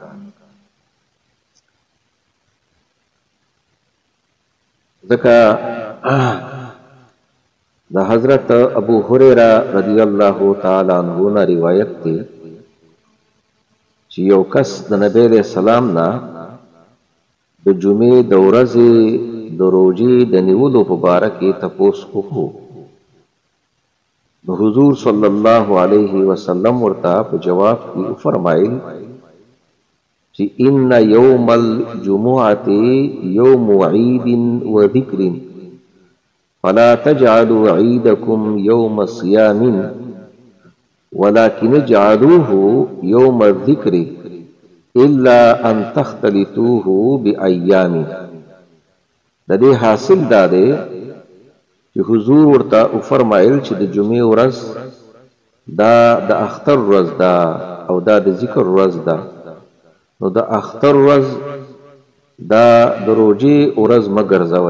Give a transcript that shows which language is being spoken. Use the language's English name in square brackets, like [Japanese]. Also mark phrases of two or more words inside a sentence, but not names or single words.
[Pashto] ځکه د حضرت ابو هريره [Arabic] رضی الله تعالی عنه [Pashto] نه روایت دی چې یو کس د نبی [Arabic] علیہ السلام [Pashto] نه د جمعې د ورځې د روژې د نیولو په باره کې تپوس وکړو. نو حضور [Arabic] صلی الله علیه وسلم [Pashto] ورته په جواب کې وفرمایل چې [Arabic] ان یوم الجمعة یوم عید و ذکر فلا تجعلوا عیدکم یوم صیام ولكن اجعلوه یوم الذکر الا ان تختلطوه بایام. [Pashto] د دې حاصل دا دی چې حضور ورته وفرمایل چې د جمعې ورځ دا د اختر ورځ ده او دا د ذکر ورځ ده. نو د اختر ورځ دا د روژې ورځ مه ګرځوئ.